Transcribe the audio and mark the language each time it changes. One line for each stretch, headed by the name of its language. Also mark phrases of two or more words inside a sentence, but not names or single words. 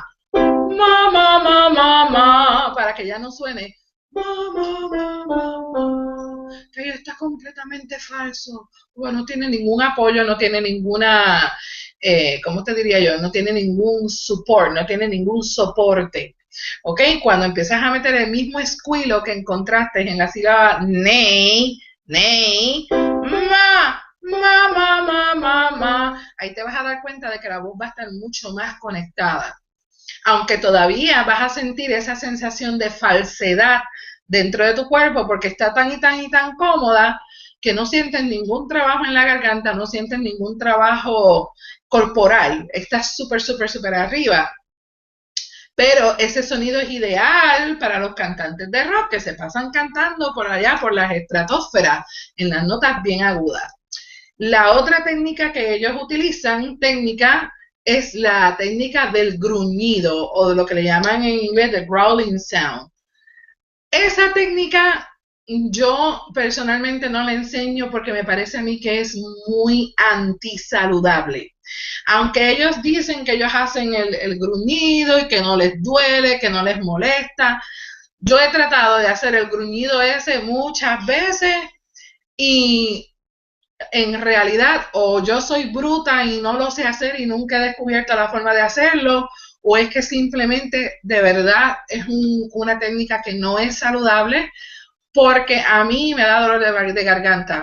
Spanish: Ma, ma, ma, ma, ma, para que ya no suene ma, ma, ma, ma, ma, que está completamente falso. Bueno, no tiene ningún apoyo, no tiene ninguna, ¿cómo te diría yo? No tiene ningún support, no tiene ningún soporte. ¿Ok? Cuando empiezas a meter el mismo escuilo que encontraste en la sílaba ney, ney, ma, ma, ma, ma, ma, ma, ahí te vas a dar cuenta de que la voz va a estar mucho más conectada. Aunque todavía vas a sentir esa sensación de falsedad dentro de tu cuerpo porque está tan y tan y tan cómoda que no sientes ningún trabajo en la garganta, no sientes ningún trabajo corporal, estás súper, súper, súper arriba. Pero ese sonido es ideal para los cantantes de rock que se pasan cantando por allá, por las estratosferas, en las notas bien agudas. La otra técnica que ellos utilizan, es la técnica del gruñido, o de lo que le llaman en inglés
English: the growling sound.
Spanish: Esa técnica yo personalmente no la enseño porque me parece a mí que es muy antisaludable. Aunque ellos dicen que ellos hacen el gruñido y que no les duele, que no les molesta, yo he tratado de hacer el gruñido ese muchas veces y en realidad o yo soy bruta y no lo sé hacer y nunca he descubierto la forma de hacerlo, o es que simplemente de verdad es una técnica que no es saludable, porque a mí me da dolor de garganta.